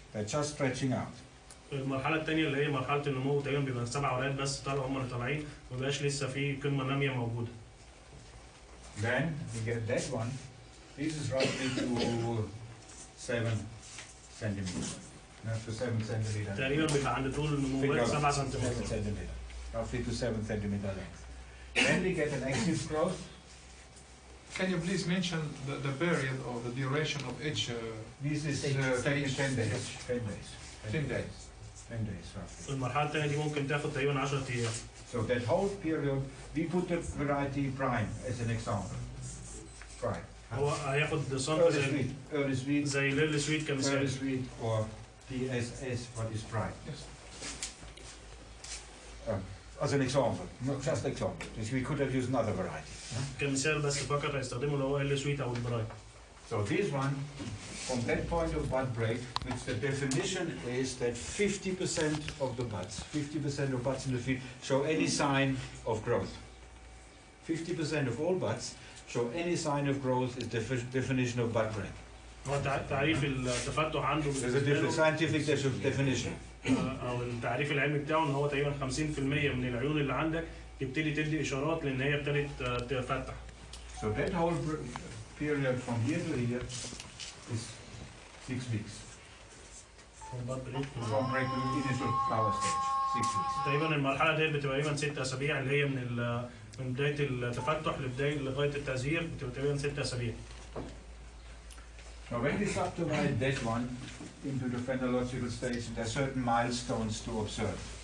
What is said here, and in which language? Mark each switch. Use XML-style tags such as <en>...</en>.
<en>They're just stretching out.</en> <ar>المرحله الثانيه اللي هي مرحله النمو تقريبا بيبقى 7 ورقات بس طالعوا هم اللي طالعين، ما بيبقاش لسه في قمه ناميه موجوده.</ar> <en>Then we get that one. This is roughly to 7 centimeters. To 7 centimeters.</en> <ar>تقريبا بيبقى عند طول النمو 7 سنتيمتر.</ar> <en>Roughly to 7 centimeter length. Then we get an active growth. Can you please mention the period or the duration of each? This is 10 days. 10 days. 10 days. 10 days roughly.</en> <ar>المرحله الثانيه دي ممكن تاخد تقريبا 10 ايام.</ar> <en>So that whole period, we put the variety prime as an example. Prime,</en> <ar>هو هياخد صنف</ar> <en>early sweet,</en> <ar>زي الايرلي سويت كمثال.</ar> <en>early sweet or PSS, what is prime. Yes. As an example, just example. We could have used another variety.</en> <ar>كمثال بس فقط هيستخدموا اللي هو الايرلي سويت او البراي.</ar> <en>So this one, from that point of bud break, which the definition is that 50% of the buds, 50% of buds in the field show any sign of growth. 50% of all buds show any sign of growth is the definition of bud break.</en> <ar>هو تعريف التفتح عنده</ar> <en>There's a scientific definition.</en> <ar>او التعريف العلمي بتاعه ان هو تقريبا 50% من العيون اللي عندك تبتدي تدي اشارات لان هي ابتدت تفتح.</ar> <en>So that whole period from here to here is 6 weeks. From break to initial flower stage, 6 weeks.</en> <ar>تقريبا المرحله دي بتبقى تقريبا 6 اسابيع اللي هي من بدايه التفتح لغايه التزهير بتبقى تقريبا 6 اسابيع.</ar> <en>Now when we subdivide that one into the phenological stage, there are certain milestones to observe.</en>